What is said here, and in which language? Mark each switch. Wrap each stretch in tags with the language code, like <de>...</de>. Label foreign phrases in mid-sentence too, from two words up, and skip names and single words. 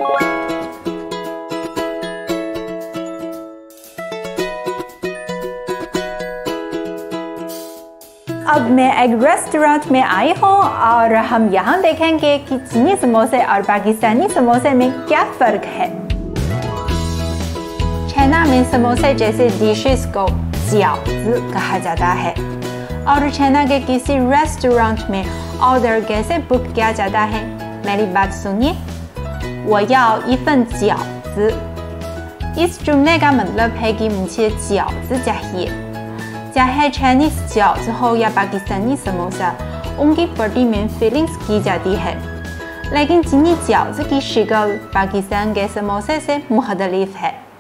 <hi>अब मैं एक रेस्टोरेंट में आई हूँ और हम यहाँ देखेंगे कि चीनी समोसे और पाकिस्तानी समोसे में क्या फ़र्क है। चाइना में समोसे जैसे डिशेस को जियाओजी कहा जाता है और चाइना के किसी रेस्टोरेंट में ऑर्डर कैसे बुक किया जाता है, मेरी बात सुनिए।</hi> <zh>我要一份饺子</zh> <hi>इस जुमले का मतलब है कि मुझे जियाओजी चाहिए। चाहे चाइनीज जियाओजी हो या पाकिस्तानी समोसा, उनकी बॉडी में फीलिंग्स की जाती है, लेकिन चीनी जियाओजी की शक्ल पाकिस्तान के समोसे से मुख्तलिफ है।</hi>